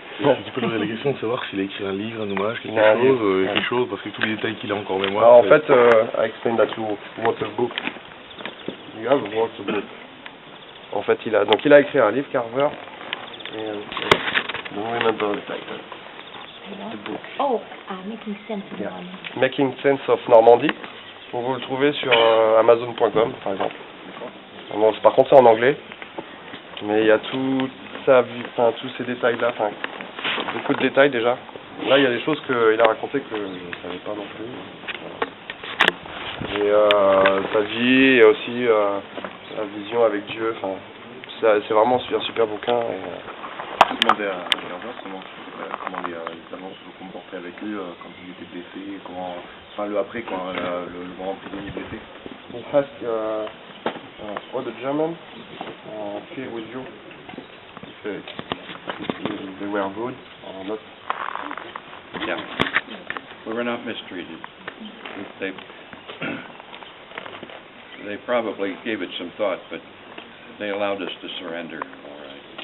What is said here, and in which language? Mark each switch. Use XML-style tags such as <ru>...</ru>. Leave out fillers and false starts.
<fr>Un petit peu la question de savoir s'il a écrit un livre, un hommage, quelque chose, parce que tous les détails qu'il a encore en mémoire. Alors en fait,</fr> <en>I explained that you wrote a book. You have wrote a book.</en> <fr>En fait, il a écrit un livre, Carver. Et,</fr> <en>don't remember the title. The book. Oh, Making Sense of Yeah. Normandy. Making Sense of Normandy.</en> <fr>Vous le trouvez sur Amazon.com, par exemple. Bon, par contre, c'est en anglais. Mais il y a toute sa vie, enfin tous ces détails-là, enfin beaucoup de détails déjà. Là, il y a des choses qu'il a racontées que je ne savais pas non plus. Et sa vie et aussi sa vision avec Dieu, enfin c'est vraiment un super bouquin. Et, Demander à Carver comment les Allemands se comportaient avec eux quand ils étaient blessés, enfin le après quand le grand prisonnier blessé.</fr> <en>he asked all the Germans feel with you if they were good or not. Yeah. We were not mistreated. They probably gave it some thought, but they allowed us to surrender, all right.</en>